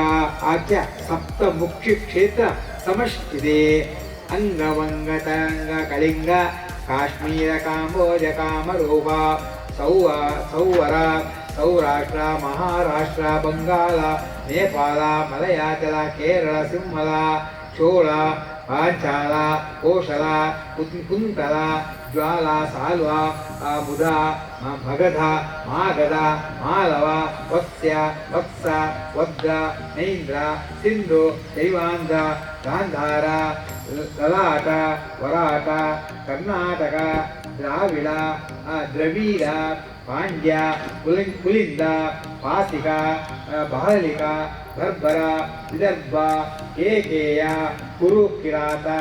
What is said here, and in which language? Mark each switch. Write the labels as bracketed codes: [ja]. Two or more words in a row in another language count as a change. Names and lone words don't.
[sa] ಆಖ್ಯ ಸಪ್ತಮುಕ್ಷಿ ಕ್ಷೇತ್ರ ಸಮಷ್ಟಿದೆ ಅಂಗವಂಗತರಂಗ ಕಳಿಂಗ ಕಾಶ್ಮೀರ ಕಾಂಬೋಜ ಕಾಮರೂಪ ಸೌವರ ಸೌರಾಷ್ಟ್ರ ಮಹಾರಾಷ್ಟ್ರ ಬಂಗಾಳ ನೇಪಾಳ ಮಲಯಾಚಲ ಕೇರಳ ಸಿಂಹಲ ಚೋಳ ಪಾಂಚಾಲ ಕೋಶಲ ಕುಂತಲ ಜ್ವಾಲ ಸಾಲ್ವ ಮುದ ಮಗಧ ಮಾಗಧ ಮಾಲವ ವತ್ಸ್ಯ ವತ್ಸ ವದ್ರ ನೈಂದ್ರ ಸಿಂಧು ದೈವಾಂಧ್ರ ಗಾಂಧಾರ ಲಲಾಟ ವರಾಟ ಕರ್ನಾಟಕ ದ್ರಾವಿಡ ದ್ರವೀಡ ಪಾಂಡ್ಯ ಕುಲಿಂದ ಪಾಸಿಕ ಬಹಲಿಕ ಬರ್ಬರ ವಿದರ್ಭ ಕೇಕೇಯ ಕುರು ಕಿರಾತ